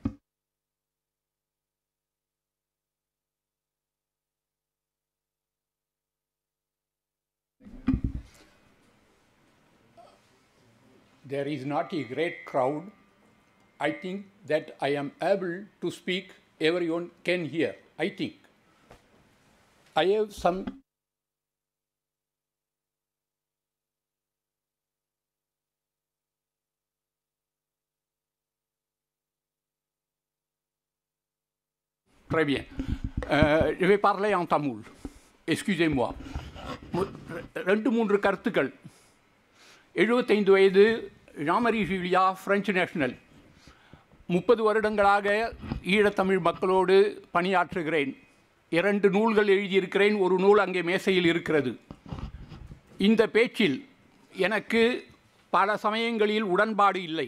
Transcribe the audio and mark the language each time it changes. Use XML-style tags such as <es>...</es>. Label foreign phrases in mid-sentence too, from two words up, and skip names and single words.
<en>There is not a great crowd. I think that I am able to speak, everyone can hear, I think. I have some...</en> <fr>Très bien. Je vais parler en tamoul. Excusez-moi. 2-3 கருத்துக்கள்.</fr> <ta>75 வயது, ஜாமரி ஜூலியா,</ta> <en>French national.</en> <ta>30 வருடங்களாக ஈழத்தமிழ் மக்களோடு பணியாற்றுகிறேன். 2 நூல்கள் எழுதியிருக்கிறேன். ஒரு நூல் அங்கே மேசையில் இருக்கிறது. இந்த பேச்சில் எனக்கு பல சமயங்களில் உடன்பாடு இல்லை.</ta>